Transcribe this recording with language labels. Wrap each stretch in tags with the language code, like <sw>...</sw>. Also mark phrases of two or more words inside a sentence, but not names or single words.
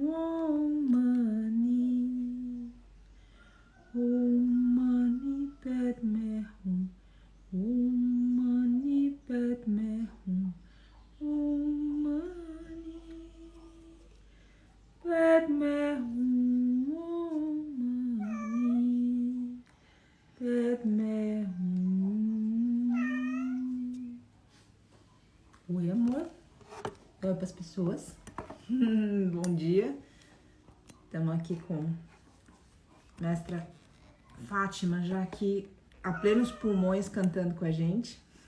<sa>ॐ मणि। ॐ मणि पद्मे हूँ. ॐ मणि पद्मे हूँ. ॐ मणि पद्मे हूँ. ॐ मणि पद्मे हूँ.</sa> <pt>Oi, amor. Oi para as pessoas. Bom dia. Estamos aqui com Mestra Fátima, já aqui a plenos pulmões cantando com a gente.</pt>